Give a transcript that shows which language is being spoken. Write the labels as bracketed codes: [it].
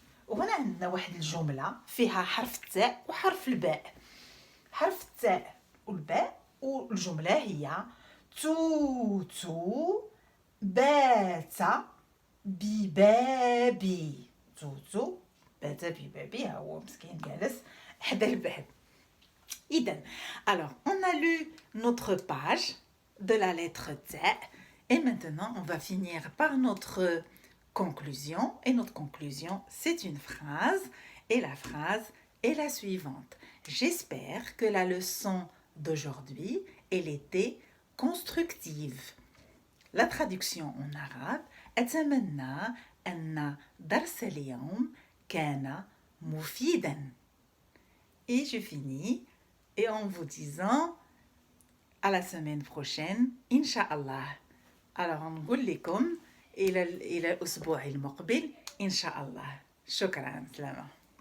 [ar] وهنا عندنا واحد الجملة فيها حرف التاء وحرف الباء. حرف التاء والباء والجملة هي توتو بات ببابي. توتو بات ببابي، هو مسكين جالس حدا الباب. [fr] إذن alors on a lu notre page de la lettre T et maintenant on va finir par notre conclusion, et notre conclusion c'est une phrase et la phrase est la suivante. J'espère que la leçon d'aujourd'hui elle était constructive. La traduction en arabe [ar] أتمنى أن درس اليوم كان مفيدا. [fr] Et je finis et en vous disant à la semaine prochaine Inch'Allah. [ar] Alors نقول لكم إلى الأسبوع المقبل إن شاء الله. شكرا، سلامة.